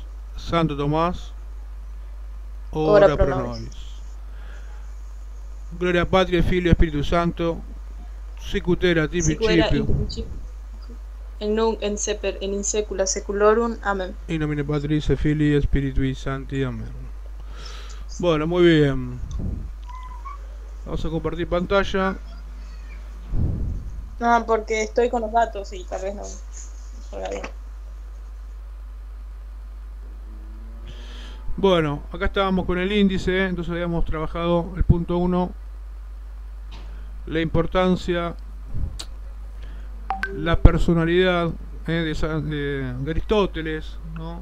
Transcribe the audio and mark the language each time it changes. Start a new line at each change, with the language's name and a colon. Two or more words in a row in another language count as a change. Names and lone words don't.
Latin: Santo Tomás, ora pro nobis. Gloria Patri, Filio e Spiritus Sancto, sicut erat in principio, et nunc et semper et in saecula saeculorum. Amen. in nomine Patris et Filii et Spiritui Sancti.
Spanish: Amén. Bueno, muy bien. Vamos a compartir pantalla. No, porque estoy con los datos y tal vez no salga bien. Bueno, acá estábamos con el índice, entonces habíamos trabajado el punto 1, la importancia, la personalidad de Aristóteles, ¿no?